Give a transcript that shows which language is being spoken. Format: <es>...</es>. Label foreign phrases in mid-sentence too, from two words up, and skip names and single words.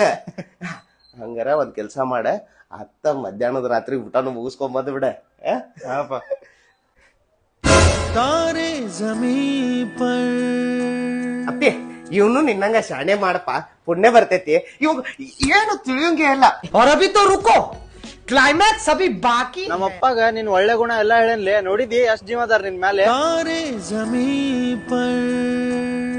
<kn>ಹಂಗಾರ ಒಂದ್ ಕೆಲ್ಸ ಮಾಡ, ಅತ್ತ ಮಧ್ಯಾಹ್ನದ ರಾತ್ರಿ ಊಟನು ಮುಗಿಸ್ಕೊಂಡ್ ಬಂದ್ ಬಿಡ. ಅಪ್ಪಿ ಇವನು ನಿನ್ನಂಗ ಶಾಣೆ ಮಾಡಪ್ಪ, ಪುಣ್ಯ ಬರ್ತೈತಿ. ಇವಾಗ ಏನು ತಿಳಿಯಂಗೆ ಇಲ್ಲ.</kn> <hi>और अभी तो रुको, क्लाइमैक्स अभी बाकी।</hi> <kn>ನಮ್ಮ ಅಪ್ಪಗ ನಿನ್ ಒಳ್ಳೆ ಗುಣ ಎಲ್ಲಾ ಹೇಳನ್ಲೇ. ನೋಡಿದಿ ಎಷ್ಟ್ ಜೀವ ಅದಾರ ನಿನ್ ಮ್ಯಾಲೆ.</kn>